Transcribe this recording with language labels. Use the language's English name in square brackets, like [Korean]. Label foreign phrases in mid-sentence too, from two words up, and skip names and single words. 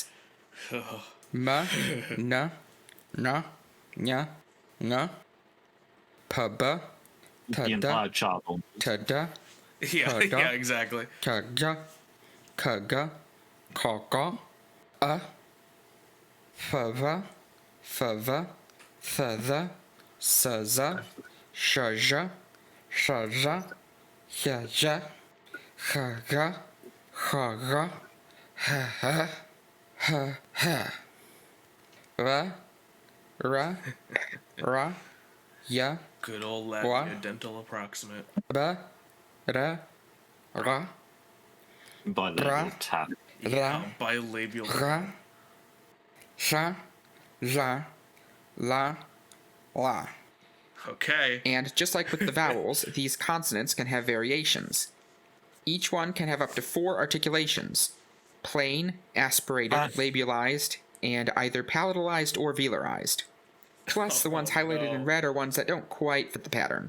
[English] M, N, N, Ñ, Ng, P, B, T, D, T, D, Yeah, exactly. K, G, K, G, K, G, fava, fava, thada, saza, shaja, shaja, yaja, haga, haga, ha ha, ha ha. Ra, ra, ya. Good old Latvia dental approximate. Ba, ra, ra. Bilabial tap. Yeah, bilabial. Ra, sha, ja, la, la. Okay. And just like with the vowels, these consonants can have variations. Each one can have up to 4 articulations: plain, aspirated, labialized, and either palatalized or velarized. Plus, the ones highlighted in red are ones that don't quite fit the pattern.